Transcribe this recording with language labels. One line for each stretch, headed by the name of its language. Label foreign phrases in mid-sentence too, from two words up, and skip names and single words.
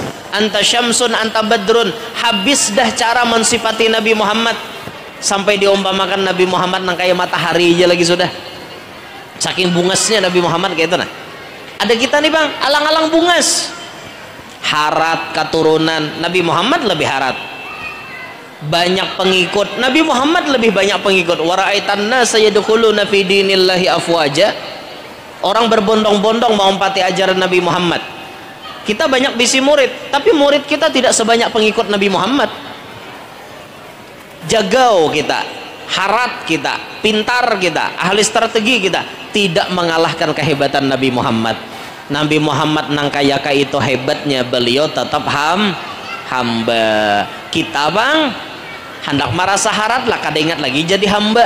Arabic: أنت شمس أنت بدر.
Banjar: Habis dah cara mensifati Nabi Muhammad, sampai diumpamakan Nabi Muhammad nang kayak matahari aja lagi sudah. Saking bungasnya Nabi Muhammad kayak itu nah. Ada kita nih bang, alang-alang bungas. Harat keturunan Nabi Muhammad lebih harat. Banyak pengikut Nabi Muhammad, lebih banyak pengikut.
Arabic: ورأيت الناس يدخلون في دين الله أفواجا.
Banjar: Orang berbondong-bondong mau empati ajaran Nabi Muhammad. Kita banyak bisi murid, tapi murid kita tidak sebanyak pengikut Nabi Muhammad. Jagau kita, harat kita, pintar kita, ahli strategi kita, tidak mengalahkan kehebatan Nabi Muhammad. Nabi Muhammad nang kaya itu hebatnya beliau tetap hamba. Kita bang hendak merasa harat lah, kada ingat lagi jadi hamba.